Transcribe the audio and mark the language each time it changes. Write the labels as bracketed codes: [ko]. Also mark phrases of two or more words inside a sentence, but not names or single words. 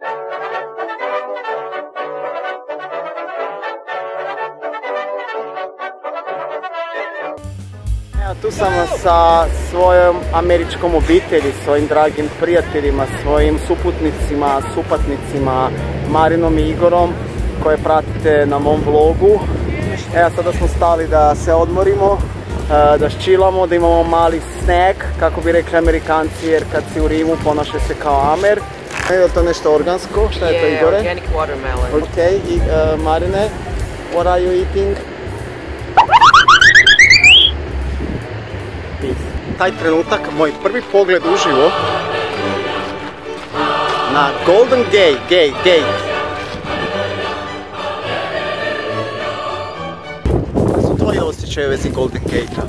[hr] Tu sam sa svojom američkom obitelji, svojim dragim prijateljima, svojim suputnicima, supatnicima, Marinom i Igorom, koje pratite na mom vlogu. Evo, sada smo stali da se odmorimo, da ščilamo, da imamo mali snack, kako bi rekli Amerikanci, jer kad si u Rimu ponašaj se kao Amer. Je li to nešto organsko? Šta je to, Igore? [en] Organic watermelon. Ok, i Marine, what are you eating? [hr] Taj trenutak, moj prvi pogled uživo na Golden Gate. Koji su tvoji osjećaje u vezi Golden Gate-a?